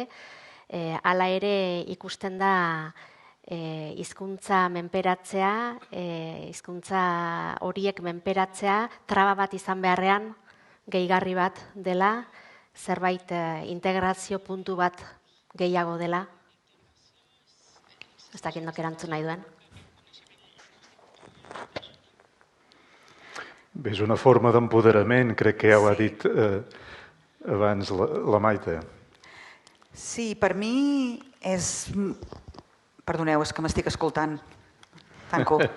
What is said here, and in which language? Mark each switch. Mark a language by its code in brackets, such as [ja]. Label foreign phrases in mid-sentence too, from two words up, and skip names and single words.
[eu] Hala ere ikusten da hizkuntza menperatzea, hizkuntza horiek menperatzea, traba bat izan beharrean, gehigarri bat dela, zerbait integrazio puntu bat gehiago dela. Ez dakit nok erantzun nahi duen. [ca] Bé, és una forma d'empoderament, crec que ja ho ha dit abans la Maite. Sí, per mi és... Perdoneu, és que m'estic escoltant. Tanco.